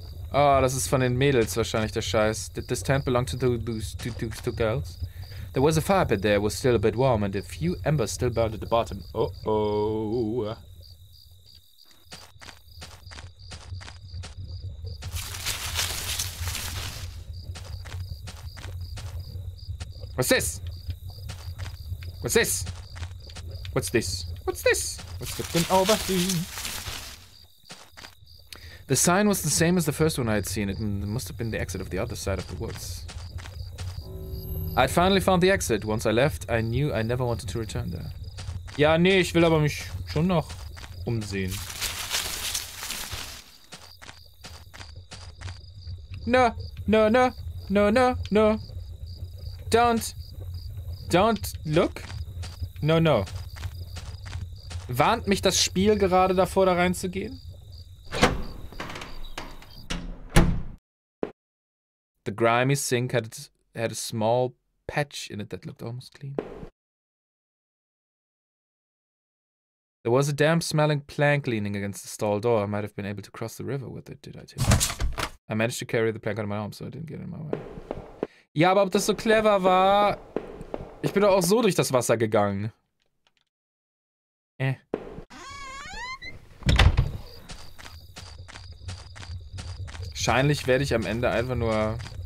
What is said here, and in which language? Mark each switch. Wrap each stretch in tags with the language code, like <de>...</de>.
<de>Oh, das ist von den Mädels wahrscheinlich der Scheiß.</de> <en>Did this tent belong to those two girls? There was a fire pit there, it was still a bit warm, and a few embers still burned at the bottom. Oh. What's this? What's this? What's this? What's this? What's flipping over here? The sign was the same as the first one I had seen. It must have been the exit of the other side of the woods. I'd finally found the exit. Once I left, I knew I never wanted to return there.</en> <de>Ja, nee, ich will aber mich schon noch umsehen.</de> <en>No. No, no, no. Don't look. No, no.</en> <de>Warnt mich das Spiel gerade davor, da reinzugehen?</de> <en>The grimy sink had a small patch in it that looked almost clean. There was a damp-smelling plank leaning against the stall door. I might have been able to cross the river with it, did I too? I managed to carry the plank on my arm, so I didn't get in my way.</en> <de>Ja, aber ob das so clever war... Ich bin doch auch so durch das Wasser gegangen. Wahrscheinlich werde ich am Ende einfach nur...</de>